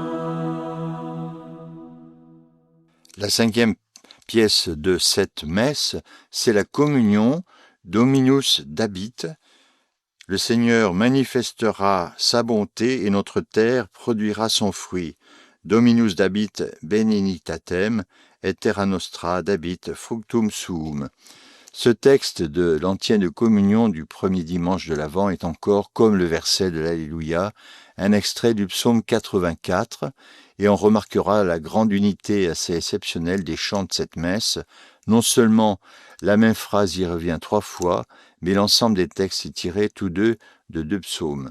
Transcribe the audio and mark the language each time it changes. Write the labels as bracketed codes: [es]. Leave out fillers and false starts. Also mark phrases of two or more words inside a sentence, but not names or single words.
[fr] La cinquième pièce de cette messe, c'est la communion Dominus dabit. Le Seigneur manifestera sa bonté et notre terre produira son fruit. [la] Dominus dabit benignitatem et terra nostra dabit fructum suum. [fr] Ce texte de l'antienne communion du premier dimanche de l'Avent est encore, comme le verset de l'Alléluia, un extrait du psaume 84, et on remarquera la grande unité assez exceptionnelle des chants de cette messe. Non seulement la même phrase y revient 3 fois, mais l'ensemble des textes est tiré tous deux de 2 psaumes.